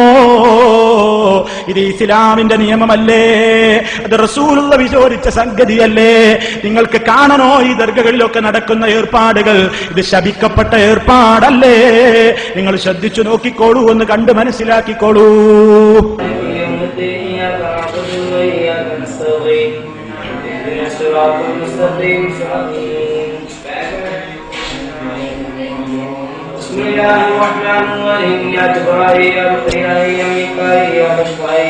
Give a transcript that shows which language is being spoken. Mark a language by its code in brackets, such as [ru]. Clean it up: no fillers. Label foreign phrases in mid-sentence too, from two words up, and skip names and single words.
[ml] ഇത് ഇസ്ലാമിന്റെ നിയമമല്ലേ? അത് റസൂലുള്ള വിചോദിച്ച സംഗതിയല്ലേ? നിങ്ങൾക്ക് കാണണോ ഈ ദർഗകളിലൊക്കെ നടക്കുന്ന ഏർപ്പാടുകൾ? ഇത് ശപിക്കപ്പെട്ട ഏർപ്പാടല്ലേ? നിങ്ങൾ ശ്രദ്ധിച്ചു നോക്കിക്കോളൂ, ഒന്ന് കണ്ട് മനസ്സിലാക്കിക്കോളൂ. [ar] بسم الله الرحمن الرحيم يا جبرائيل يا رقيائي يا ميكائيل يا بشرائي